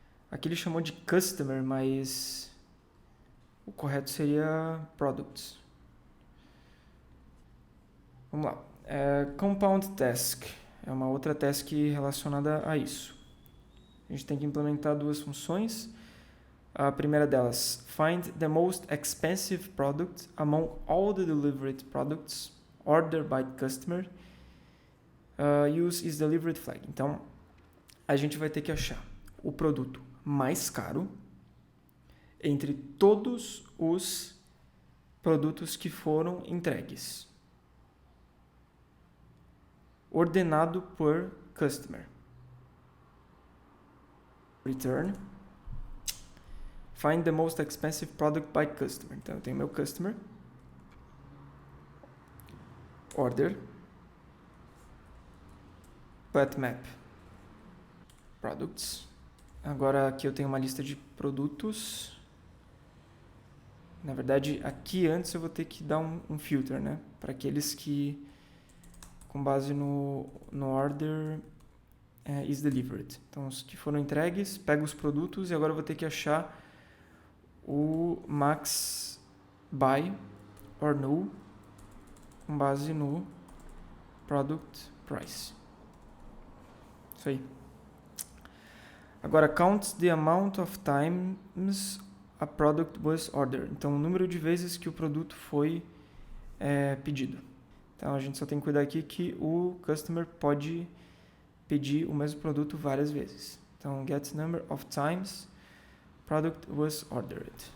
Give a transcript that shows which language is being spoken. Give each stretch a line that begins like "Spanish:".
Portuguese: Aqui ele chamou de customer, mas o correto seria products. Vamos lá. Compound task é uma outra task relacionada a isso. A gente tem que implementar 2 funções. A primeira delas,
English: find the most expensive product among all the delivered products ordered by the customer. Use is delivered flag.
Portuguese: Então, a gente vai ter que achar o produto mais caro entre todos os produtos que foram entregues, ordenado por customer.
English: Return. Find the most expensive product by customer.
Portuguese: Então, eu tenho meu customer. Order. Flat map. Products. Agora, aqui eu tenho uma lista de produtos. Na verdade, aqui antes eu vou ter que dar um filter, né? Para aqueles que, com base no order is delivered. Então, os que foram entregues, pego os produtos e agora eu vou ter que achar o max buy or null com base no product price. Isso aí.
English: Agora, count the amount of times a product was ordered.
Portuguese: Então, o número de vezes que o produto foi pedido. Então, a gente só tem que cuidar aqui que o customer pode pedir o mesmo produto várias vezes.
English: Então, get number of times product was ordered.